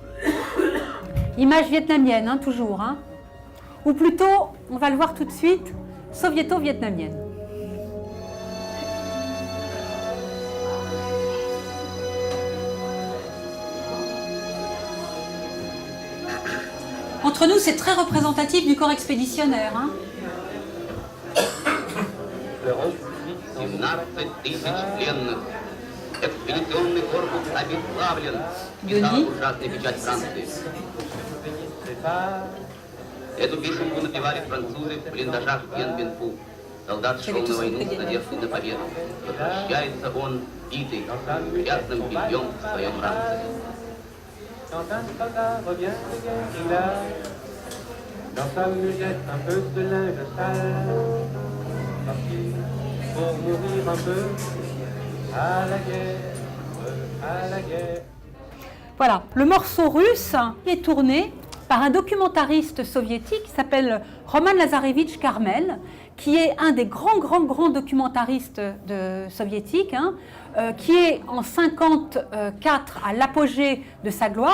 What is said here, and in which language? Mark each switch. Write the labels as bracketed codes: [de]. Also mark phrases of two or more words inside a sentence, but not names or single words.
[fr] Image vietnamienne, toujours. Ou plutôt, on va le voir tout de suite, soviéto-vietnamienne. Entre nous, c'est très représentatif du corps expéditionnaire. [ru] 17 000 пленных. Экспедиционный корпус обезглавлен. Писала ужасная печать Франции. Эту песенку напевали французы в блиндажах Дien Bien Phu. Солдат шел на войну с надеждой на победу. Возвращается он, битый, грязным бельем в своем ранце. [fr] Quand un soldat revient de guerre, il a dans sa musette un peu de linge sale, parti pour mourir un peu à la guerre. Voilà, le morceau russe est tourné par un documentariste soviétique qui s'appelle Roman Lazarevitch Karmel, qui est un des grands documentaristes soviétiques, qui est en 1954 à l'apogée de sa gloire.